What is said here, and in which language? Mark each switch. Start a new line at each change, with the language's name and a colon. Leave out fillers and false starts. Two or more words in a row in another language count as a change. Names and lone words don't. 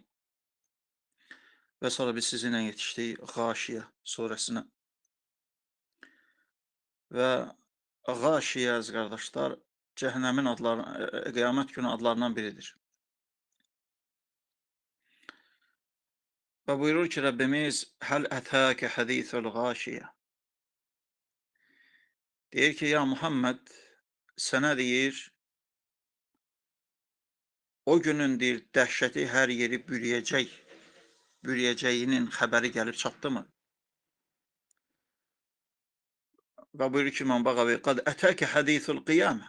Turkish: Ve sonra biz sizinle yetiştik Gâşiye suresine. Ve Gâşiye aziz kardeşler, cehennemin adları, kıyamet günü adlarından biridir. Ve buyurur ki Rabbimiz,
Arabic: هل أتاك حديث الغاشية.
Azerbaijani: Deyir ki, ya Muhammed, sana deyir, o günün deyir, dəhşəti hər yeri bürüyəcəyinin xəbəri gəlib çatdımı? Və buyurur ki, İmam Bağavi,
Arabic: قد أتاك حديث القيامة.